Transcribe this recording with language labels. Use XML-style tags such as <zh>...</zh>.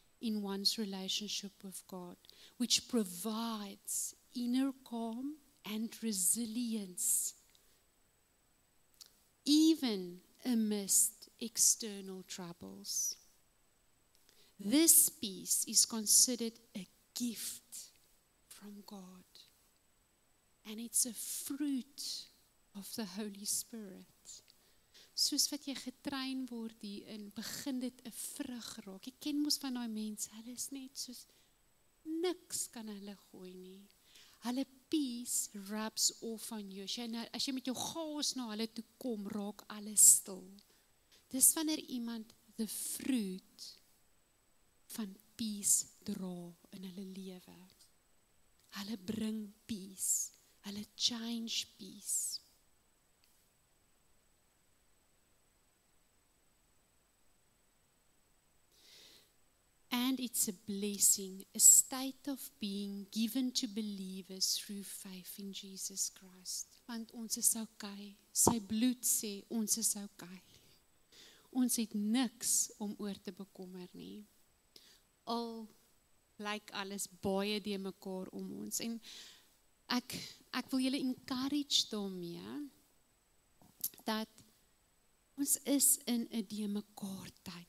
<en>in one's relationship with God, which provides inner calm and resilience, even amidst external troubles. This peace is considered a gift from God, and it's a fruit of the Holy Spirit.</en> <af>Soos wat jy getrein word hierin, begin dit 'n vrug raak. Ek ken mos van daai mense, hulle is net soos niks kan hulle gooi nie.</af> <en>Hulle peace rubs off on you.</en> <af>As jy met jou chaos na hulle toe kom, raak alles stil. Dis wanneer iemand</af> <en>the fruit</en> <af>van peace dra in hulle lewe. Hulle bring peace. Hulle change peace.</af> <en>And it's a blessing, a state of being given to believers through faith in Jesus Christ.</en> <af>Want ons is okay. Sy bloed sê ons is okay. Ons het niks om oor te bekommer nie. Al lyk alles baie de mekaar om ons. En ek wil julle encourage daarmee dat ons is in 'n de mekaar tyd.</af>